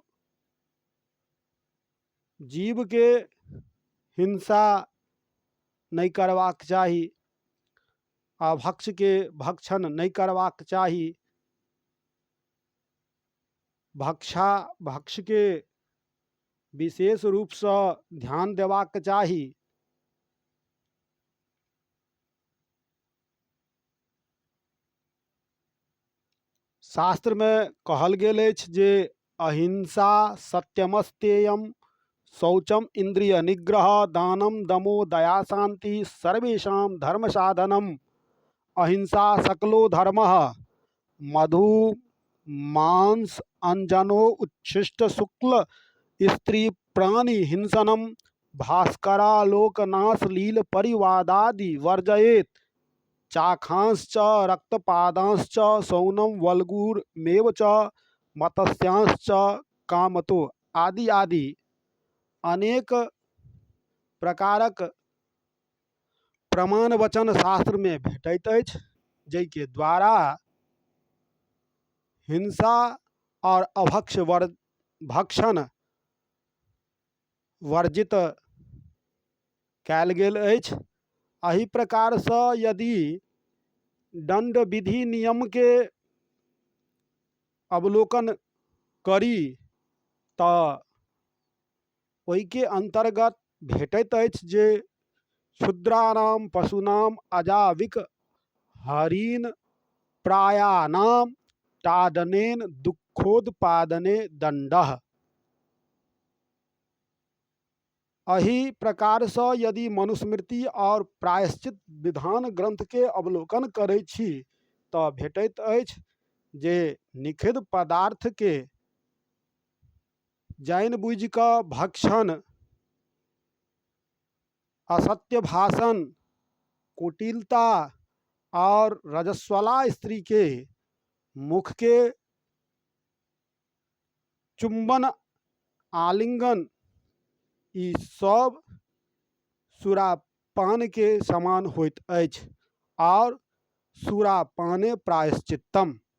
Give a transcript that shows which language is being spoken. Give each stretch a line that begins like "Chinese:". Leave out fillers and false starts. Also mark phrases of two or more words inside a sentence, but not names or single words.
Maithili: जीव के हिंसा नहीं करबाक चाही, अभक्ष के भक्षण नहीं करबाक चाही, भक्ष के विशेष रूप से ध्यान देबाक चाही। शास्त्र में कहल गेल अछि जे
Sanskrit: अहिंसा सत्यमस्तेयम शौचम इंद्रिय निग्रह दानम दमो दया शांति सर्वेषां धर्म साधनम अहिंसा सकलो धर्मः मधु मांस अंजनो उच्छिष्ट शुक्ल स्त्री प्राणी हिंसनम भास्करालोकनाश लील परिवादादि वर्जयेत चाखांश्च रक्तपादांश्च सौनम वल्गुरमेव च मत्स्यांश्च कामतो
Maithili: आदि आदि अनेक प्रकारक प्रमाण वचन शास्त्र में भेटैत अछि, जाहिके द्वारा हिंसा और अभक्ष भक्षण वर्जित कयल गेल अछि। एहि प्रकार से यदि दंड विधि नियम के अवलोकन करी तऽ ओहि के अंतर्गत भेटैत अछि जे
Sanskrit: क्षुद्राणाम पशूनाम अजाविक हरीन प्रायानाम ताडनेन दुखोत्पादने दंडः।
Maithili: एहि प्रकार से यदि मनुस्मृति और प्रायश्चित विधान ग्रंथ के अवलोकन करै छी तऽ भेटैत अछि जे निषिद्ध पदार्थ के जानि बुझि कऽ भक्षण, असत्य भाषण, कुटिलता और रजस्वला स्त्री के मुख के चुंबन आलिंगन ई सब सुरापान के समान होइत अछि और
Sanskrit: सुरापाने प्रायश्चित्तम।